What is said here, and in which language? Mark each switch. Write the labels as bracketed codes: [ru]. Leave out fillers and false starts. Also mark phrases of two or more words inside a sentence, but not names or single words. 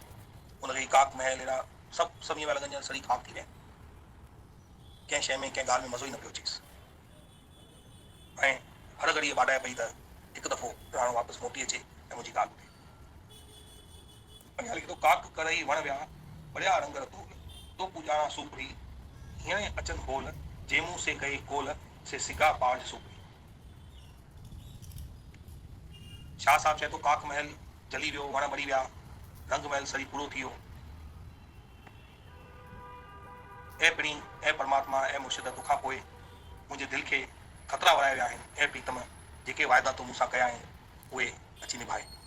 [sd] हुनखे काक महल अहिड़ा सभु ईअं पिया लॻनि ॼण सड़ी खाक थी विया। कंहिं शइ में कंहिं ॻाल्हि में मज़ो ई न पियो अचेसि ऐं हर घड़ी बाॾाए पई त हिकु दफ़ो राणो वापसि मोटी अचे ऐं मुंहिंजी ॻाल्हि ॿुधे। अॻियां लिखे थो काक करई वण विया बढ़िया रंग रतूल तो पूॼाणा सूपड़ी हीअं अचनि बोल जेमूं से गई कोल से सिगा पाज सूपड़ी। शाह साहब चए थो काक महल जली वियो वण ॿरी विया रंग महल सरी पूरो थी वियो। ऐं पिणी ऐं परमात्मा ऐं मुर्शिद तोखां पोइ मुंहिंजे दिलि खे ख़तरा वराया विया आहिनि ऐं प्रीतम जेके वाइदा तूं मूंसां कया आहिनि उहे अची निभाए।